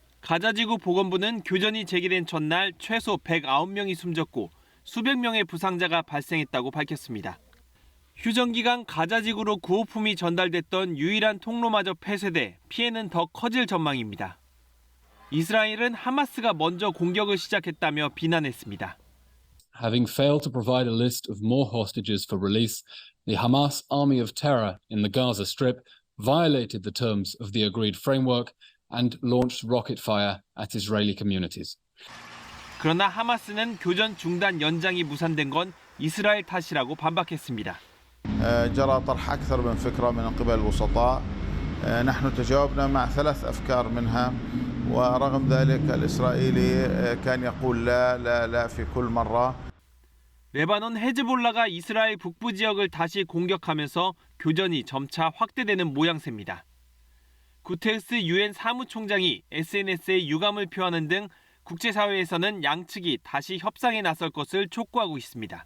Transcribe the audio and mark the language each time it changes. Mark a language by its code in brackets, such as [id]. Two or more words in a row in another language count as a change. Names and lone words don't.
[ko] 가자지구 보건부는 교전이 제기된 전날 최소 109명이 숨졌고 수백 명의 부상자가 발생했다고 밝혔습니다. 휴전 기간 가자지구로 구호품이 전달됐던 유일한 통로마저 폐쇄돼 피해는 더 커질 전망입니다. 이스라엘은 하마스가 먼저 공격을 시작했다며 비난했습니다. [en] Having failed to provide a list of more hostages for release, the Hamas army of terror in the Gaza Strip violated the terms of the agreed framework and launched rocket fire at Israeli communities. [ko] 그러나 하마스는 교전 중단 연장이 무산된 건 이스라엘 탓이라고 반박했습니다. [ar] جرى طرح أكثر من فكرة من قبل الوسطاء. نحن تجاوبنا مع 3 أفكار منها ورغم ذلك الإسرائيلي كان يقول لا في كل مرة. [ko] 레바논 헤즈볼라가 이스라엘 북부 지역을 다시 공격하면서 교전이 점차 확대되는 모양새입니다. 구테르스 유엔 사무총장이 SNS에 유감을 표하는 등 국제사회에서는 양측이 다시 협상에 나설 것을 촉구하고 있습니다.